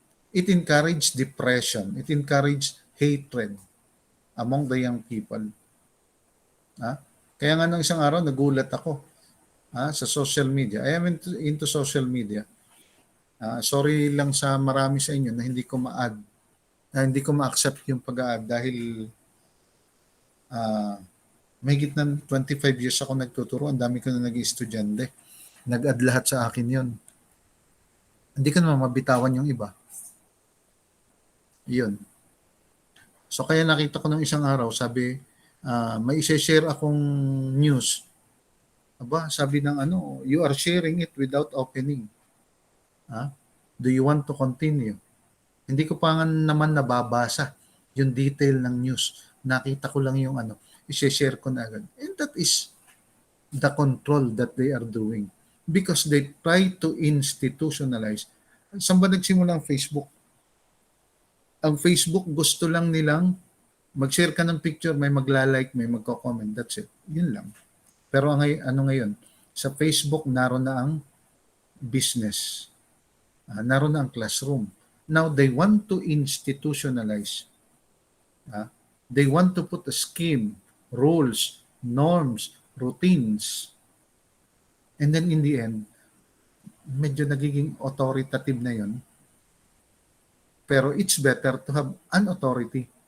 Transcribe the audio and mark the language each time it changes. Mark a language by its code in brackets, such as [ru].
[en] It encourages depression. It encourages hatred among the young people. [tl] Kaya nga nung isang araw, nagulat ako sa social media. [en] I am into social media. [tl] Sorry lang sa marami sa inyo na hindi ko hindi ko ma-accept yung pag-a-add dahil mahigit ng 25 years ako nagtuturo. Ang dami ko na naging estudyante. Nag-add lahat sa akin yon. Hindi ko naman mabitawan yung iba. Yun. So kaya nakita ko nung isang araw, sabi, may i-share akong news. Sabi ng [en] you are sharing it without opening. Do you want to continue? [tl] Hindi ko pa naman nababasa yung detail ng news. Nakita ko lang yung i-share ko na agad. [en] And that is the control that they are doing. Because they try to institutionalize. [tl] Saan ba nagsimula ang Facebook? Ang Facebook gusto lang nilang mag-share ka ng picture, may magla-like, may magko-comment. [en] That's it. [tl] Yun lang. Pero ngayon, sa Facebook, naroon na ang business. Naroon na ang classroom. [en] Now, they want to institutionalize. They want to put a scheme, rules, norms, routines. And then in the end, [tl] medyo nagiging authoritative na yun. Pero [en] it's better to have an authority.